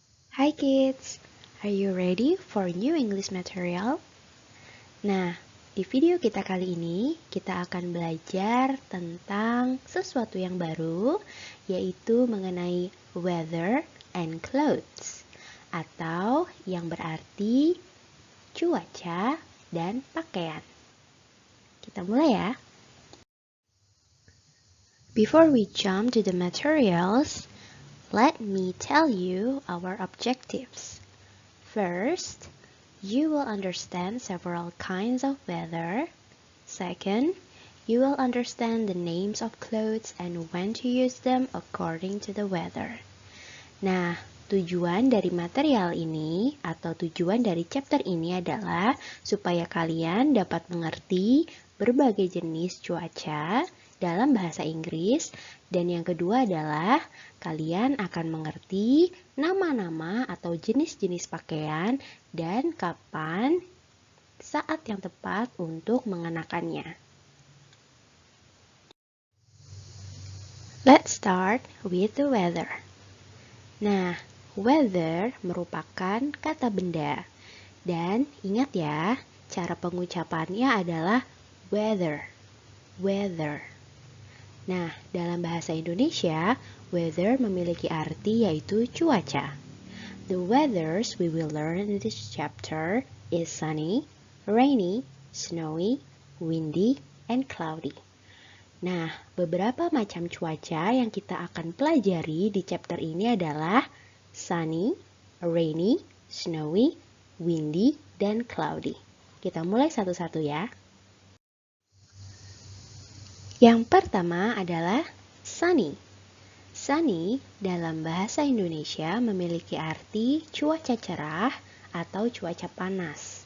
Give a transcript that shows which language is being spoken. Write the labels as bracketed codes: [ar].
[en] Hi kids, are you ready for new English material? [id] Nah, di video kita kali ini kita akan belajar tentang sesuatu yang baru, yaitu mengenai [en] weather and clothes, [id] atau yang berarti cuaca dan pakaian. Kita mulai ya. [en] Before we jump to the materials, let me tell you our objectives. First, you will understand several kinds of weather. Second, you will understand the names of clothes and when to use them according to the weather. [id] Nah, tujuan dari material ini atau tujuan dari chapter ini adalah supaya kalian dapat mengerti berbagai jenis cuaca dalam bahasa Inggris, dan yang kedua adalah kalian akan mengerti nama-nama atau jenis-jenis pakaian dan kapan saat yang tepat untuk mengenakannya. [en] Let's start with the weather. [id] Nah, weather merupakan kata benda. Dan ingat ya, cara pengucapannya adalah weather. Weather. Nah, dalam bahasa Indonesia, weather memiliki arti yaitu cuaca. [en] The weathers we will learn in this chapter is sunny, rainy, snowy, windy, and cloudy. [id] Nah, beberapa macam cuaca yang kita akan pelajari di chapter ini adalah sunny, rainy, snowy, windy, dan cloudy. Kita mulai satu-satu ya. Yang pertama adalah sunny. Sunny dalam bahasa Indonesia memiliki arti cuaca cerah atau cuaca panas.